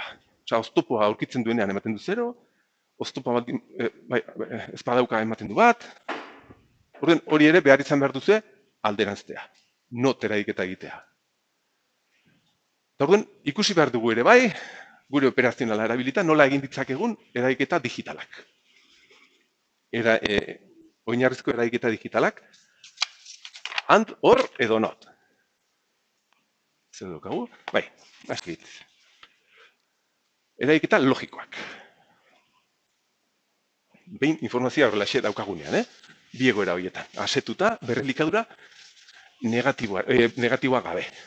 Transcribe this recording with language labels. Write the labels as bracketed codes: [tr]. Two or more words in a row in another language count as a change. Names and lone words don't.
[eu] Osea, oztopoa aurkitzen duenean ematen du 0, oztopoa ez badauka ematen du bat, orduan hori ere behar izan behar duzue alderantztea, not eragiketa egitea. Eta orduan, ikusi behar dugu ere bai, gure operazionala erabilita, nola egin ditzakegun eragiketa digitalak. Oinarrizko eragiketa digitalak, [en] and, or, edo not. [eu] Zer dukagu? Bai, aski. Eragiketa logikoak. Behin informazioa horrelaxe daukagunean, bi egoera horietan. Asetuta, berrelikadura, negatiboa gabe.